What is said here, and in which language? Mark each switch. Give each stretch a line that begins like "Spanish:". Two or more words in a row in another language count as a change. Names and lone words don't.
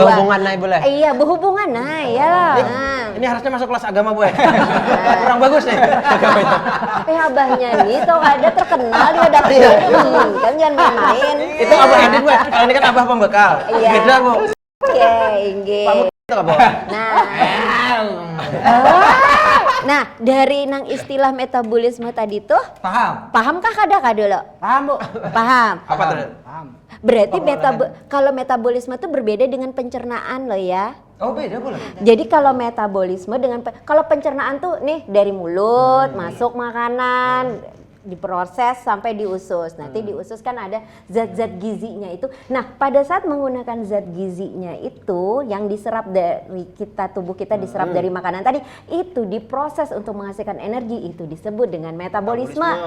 Indonesian: Berhubungan naik boleh. Iya, berhubungan iyalah. Ini harusnya masuk kelas agama Bu. Kurang bagus nih. Abahnya nih tau ada terkenal dia dapur. Kan jangan main-main. Itu Abah Edin Bu. Kalau ini kan Abah pembekal. Iya. Beda Bu. Oke, inggih. Pak Mukti itu Bu.
Banjar: Nah, dari nang istilah metabolisme tadi tuh pahamkah kada lo?
Indonesian: Paham Bu? Paham. Apa tuh? Paham. Berarti kalau metabolisme itu berbeda dengan pencernaan loh ya.
Banjar: Oh beda boleh.
Indonesian: Jadi kalau metabolisme dengan kalau pencernaan tuh nih dari mulut masuk makanan diproses sampai di usus. Nanti di usus kan ada zat-zat gizinya itu. Nah, pada saat menggunakan zat gizinya itu yang diserap dari tubuh kita diserap dari makanan tadi, itu diproses untuk menghasilkan energi, itu disebut dengan metabolisme.